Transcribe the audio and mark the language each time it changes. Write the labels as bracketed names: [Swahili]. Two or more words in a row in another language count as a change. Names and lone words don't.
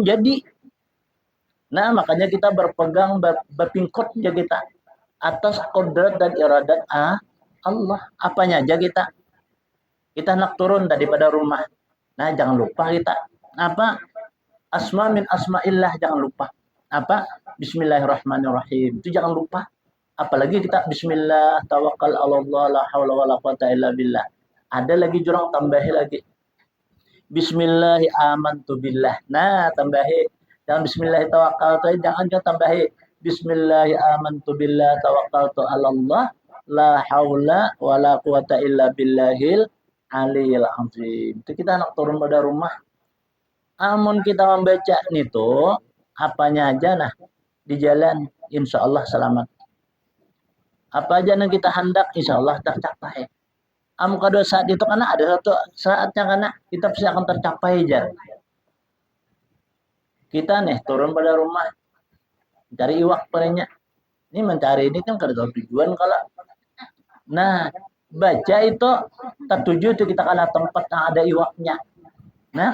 [Banjar] jadi nah makanya kita berpegang berpingkot aja kita atas kodrat dan iradat Allah apanya aja kita nak turun daripada rumah nah jangan lupa kita apa [Arabic] اسم من أسماء الله [Banjar] jangan lupa apa bismillahirrahmanirrahim itu jangan lupa apalagi kita [Arabic] بسم الله توكل الله لا حول ولا قوة إلا بالله [Banjar] ada lagi jurang tambahi lagi [Arabic] بسم الله آمنت بالله [Banjar] nah tambahi jangan [Arabic] بسم الله توكلت [Banjar] jangan tambahi [Arabic] بسم الله آمنت بالله توكلت الله لا حول ولا قوة إلا بالله العلي العظيم [Banjar] itu kita nak turun pada rumah amun kita membaca itu apanya aja nah di jalan [Arabic] إن شاء الله [Banjar] selamat apa aja yang kita hendak [Arabic] إن شاء الله [Banjar] tercapai kada saat itu karena ada satu saatnya karena kita pasti akan tercapai aja kita nih turun pada rumah cari iwak perenya ini mencari ini kan kada tahu tujuan kalau nah baca itu tertuju itu kita kala tempat yang ada iwaknya nah